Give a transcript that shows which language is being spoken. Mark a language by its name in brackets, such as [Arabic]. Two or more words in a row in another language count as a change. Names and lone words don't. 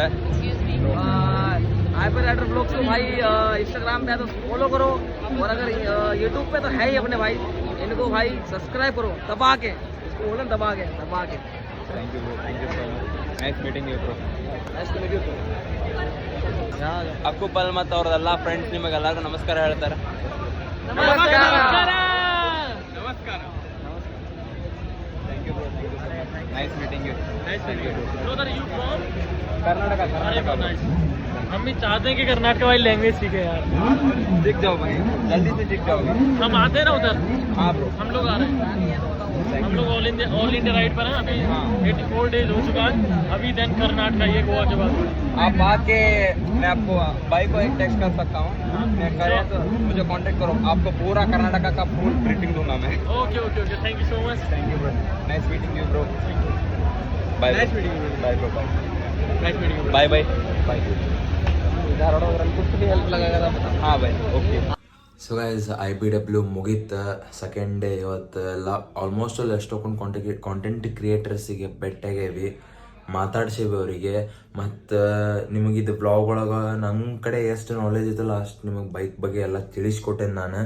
[Hindi] हाइपर राइडर ब्लॉग को भाई इंस्टाग्राम पे तो फॉलो करो, और अगर यूट्यूब पे तो है ही अपने भाई, इनको भाई सब्सक्राइब करो दबा के, इसको बोलो दबा के. [English] Thank you so much. Nice meeting you bro. Nice to meet you. [Kannada] ಅಕ್ಕುಪಲ್ ಮತ್ತು ಅವ್ರದೆಲ್ಲ ಫ್ರೆಂಡ್ಸ್ ನಿಮಗೆಲ್ಲರಿಗೂ ನಮಸ್ಕಾರ ಹೇಳ್ತಾರೆ. [Hindi] नमस्कार. [English] Thank you bro. Nice meeting you. Brother, you from? ಕರ್ನಾಟಕ. [Hindi] हम भी चाहते हैं कि कर्नाटक वाली लैंग्वेज सीखे यार. सीख जाओ भाई, जल्दी से सीख जाओगे. हम आते हैं ना उधर. हाँ ब्रो, हम लोग आ रहे हैं. हम लोग [English] all India ride [Hindi] पर हैं अभी. हाँ. 84 डेज हो चुका है अभी. देन कर्नाटक ये गोवा के बाद. आप आके मैं आपको भाई को एक टेक्स्ट कर सकता हूँ. मैं करे तो मुझे कांटेक्ट करो, आपको पूरा कर्नाटका का [English] full briefing [Hindi] दूंगा मैं. [English] Okay. Thank you so much. Thank you bro. Nice meeting you bro. Bye. Nice meeting you. Bye bro. Bye. Nice meeting you. Bye bye. Bye. [Hindi] कुछ भी हेल्प लगेगा तो बता. [English] Haan bye. Okay. So guys IBW ಮುಗೀತು. second day [Kannada] ಇವತ್ತು ಎಲ್ಲ ಆಲ್ಮೋಸ್ಟ್ ಅಲ್ಲಿ ಎಷ್ಟೊಂದು [English] content creatorsige [Kannada] ಭೇಟಿಯಾಗೇವಿ, ಮಾತಾಡ್ಸೇವಿ ಅವರಿಗೆ. ಮತ್ತು ನಿಮಗಿದು ಬ್ಲಾಗ್ ಒಳಗೆ ನನ್ನ ಕಡೆ ಎಷ್ಟು ನಾಲೆಜ್ ಇತ್ತಲ್ಲ ಅಷ್ಟು ನಿಮಗೆ ಬೈಕ್ ಬಗ್ಗೆ ಎಲ್ಲ ತಿಳಿಸ್ಕೊಟ್ಟೇನೆ ನಾನು.